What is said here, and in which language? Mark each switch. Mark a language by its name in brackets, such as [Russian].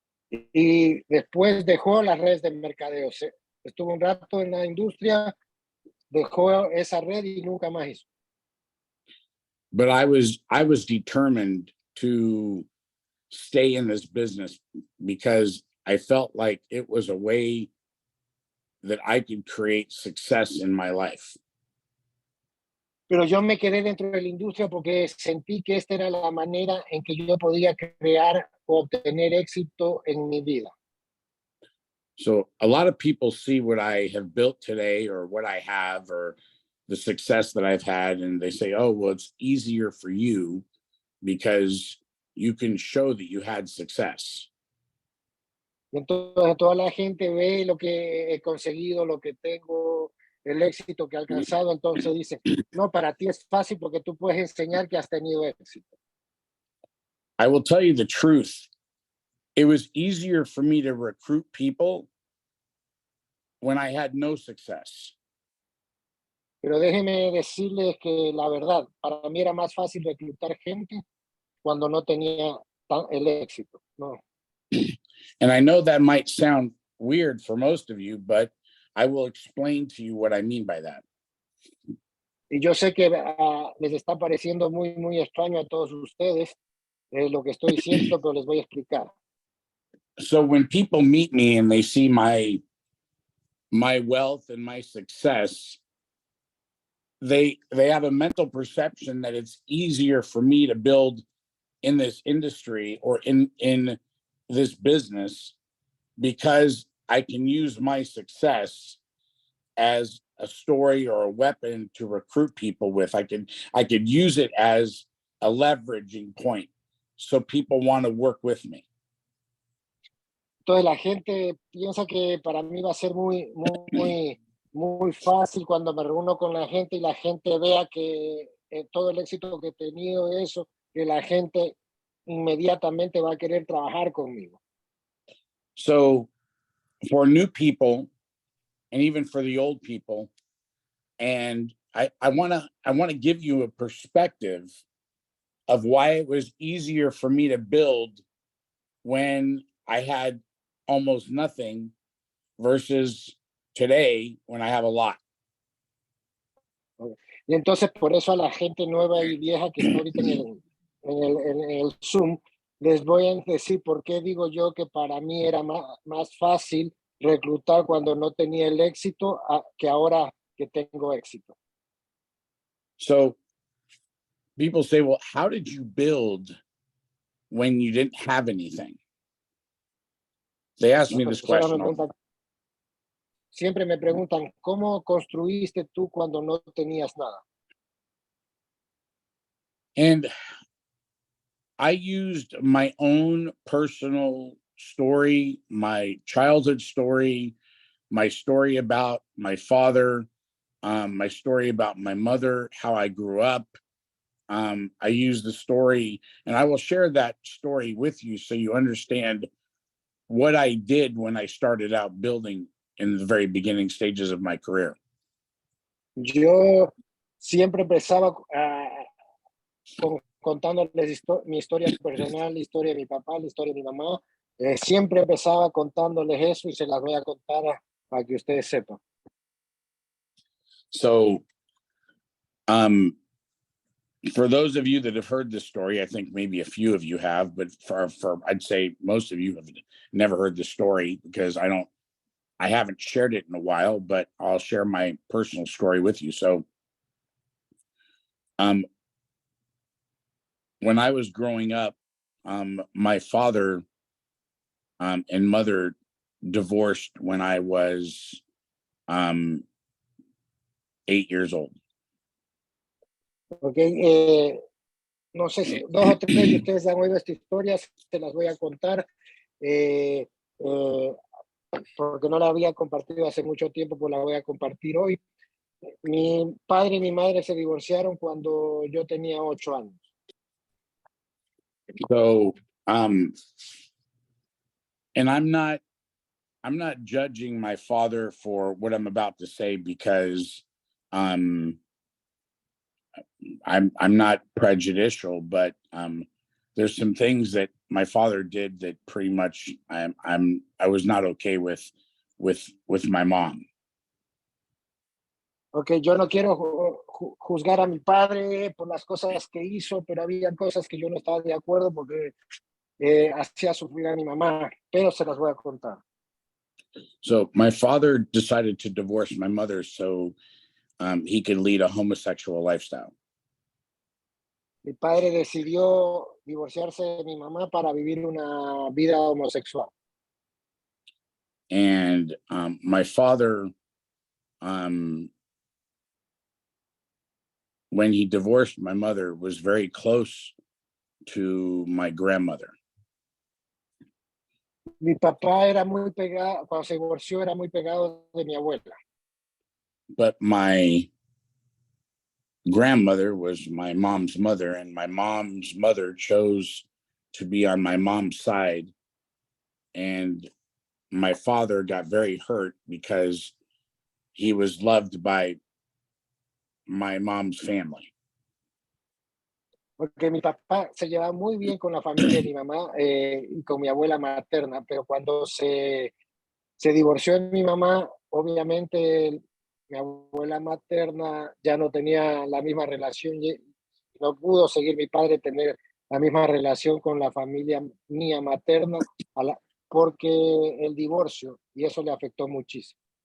[Spanish] Y después dejó las redes de mercadeo. Estuvo un rato en la industria, dejó esa red y nunca más hizo. [English] But I was determined to stay in this business because I felt like it was a way that I could create success in my life. [Spanish] Pero yo me quedé dentro de la industria porque sentí que esta era la manera en que yo podía crear o obtener éxito en mi vida. [English] So a lot of people see what I have built today or what I have or the success that I've had, and they say, oh, well, it's easier for you because you can show that you had success. [Spanish] Entonces toda la gente ve lo que he conseguido, lo que tengo, el éxito que he alcanzado, entonces dice, no, para ti es fácil porque tú puedes enseñar que has tenido éxito. [English] I will tell you the truth. It was easier for me to recruit people when I had no success. [Spanish] Pero déjeme decirles que la verdad, para mí era más fácil reclutar gente cuando no tenía el éxito. No. [English] And I know that might sound weird for most of you, but I will explain to you what I mean by that. [Spanish] Y yo sé que les está pareciendo muy extraño a todos ustedes lo que estoy diciendo, pero les voy a explicar. [English] So when people meet me and they see my wealth and my success, they have a mental perception that it's easier for me to build in this industry or in this business because I can use my success as a story or a weapon to recruit people with. I could use it as a leveraging point so people want to work with me. [Spanish] Entonces la gente piensa que para mí va a ser muy fácil cuando me reúno con la gente y la gente vea que todo el éxito que he tenido, eso, que la gente inmediatamente va a querer trabajar conmigo. [English] So for new people and even for the old people, and I want to give you a perspective of why it was easier for me to build when I had almost nothing versus today when I have a lot. [Spanish] Y entonces por eso a la gente nueva y vieja que está ahorita en el Zoom, les voy a decir por qué digo yo que para mí era más fácil reclutar cuando no tenía el éxito que ahora que tengo éxito. [English] So people say, well, how did you build when you didn't have anything? They ask me this question. [Spanish] Siempre me preguntan, ¿cómo construiste tú cuando no tenías nada? [English] And I used my own personal story, my childhood story, my story about my father, my story about my mother, how I grew up. I use the story, and I will share that story with you so you understand what I did when I started out building in the very beginning stages of my career. [Spanish] Yo siempre empezaba contándoles mi historia personal, la historia de mi papá, la historia de mi mamá, Siempre empezaba contándoles eso y se las voy a contar para que ustedes sepan. [English] So, for those of you that have heard this story, I think maybe a few of you have, but for I'd say most of you have never heard the story because I haven't shared it in a while, but I'll share my personal story with you. So, when I was growing up, my father and mother divorced when I was 8 years old. [Spanish] Okay, no sé si 2 o 3 de ustedes han oído esta historia, se las voy a contar, eh, porque no la había compartido hace mucho tiempo, pues la voy a compartir hoy. Mi padre y mi madre se divorciaron cuando yo tenía 8 años. [English] So, and I'm not judging my father for what I'm about to say because I'm not prejudicial, but there's some things that my father did that pretty much I was not okay with my mom. [Spanish] Okay, yo no quiero juzgar a mi padre por las cosas que hizo, pero había cosas que yo no estaba de acuerdo porque hacía sufrir a mi mamá, pero se las voy a contar. [English] So my father decided to divorce my mother so he could lead a homosexual lifestyle. [Spanish] Mi padre decidió divorciarse de mi mamá para vivir una vida homosexual. [English] And my father, when he divorced my mother, was very close to my grandmother. [Spanish] Mi papá era muy pegado, cuando se divorció era muy pegado de mi abuela. [English] But my grandmother was my mom's mother, and my mom's mother chose to be on my mom's side. And my father got very hurt because he was loved by my mom's family. [Spanish] Porque mi papá se llevaba muy bien con la familia de mi mamá y con mi abuela materna, pero cuando se divorció de mi mamá, obviamente mi abuela materna ya no tenía la misma relación y no pudo seguir mi padre tener la misma relación con la familia mía materna porque el divorcio, y eso le afectó muchísimo.